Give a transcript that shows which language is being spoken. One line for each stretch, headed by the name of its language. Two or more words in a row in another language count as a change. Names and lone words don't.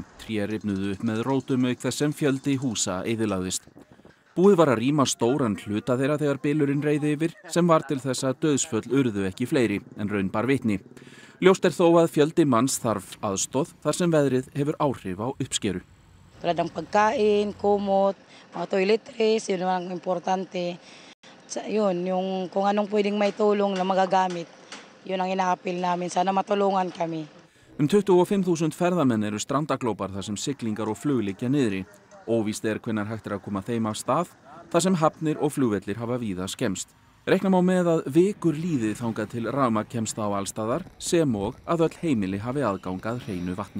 Icelandic: Tré rifnuðu upp með rótum auk þess sem fjöldi húsa eyðilagðist. Búið var að rýma stóran hluta þeirra þegar bylurinn reið yfir sem var til þess að dauðsföll urðu ekki fleiri en raun bar vitni. Ljóst þó að fjöldi manns þarf aðstoð þar sem veðrið hefur áhrif á uppskeru.
Filipino: Tuladang pagkain, kumot, mga toiletries, yun ang importante. Yun, yung kung anong pwedeng may tulong na magagamit. Yun ang inaapil namin, sana matulungan kami.
Icelandic: 25.000 ferðamenn eru strandaglópar þar sem siglingar og flug liggja niðri. Óvíst hvenær hægt að koma þeim af stað, þar sem hafnir og flugvellir hafa víða skemmst. Reikna má með að vikur líði þangað til rafmagn kemst á alstaðar, sem og að öll heimili hafi aðgang að hreinu vatni.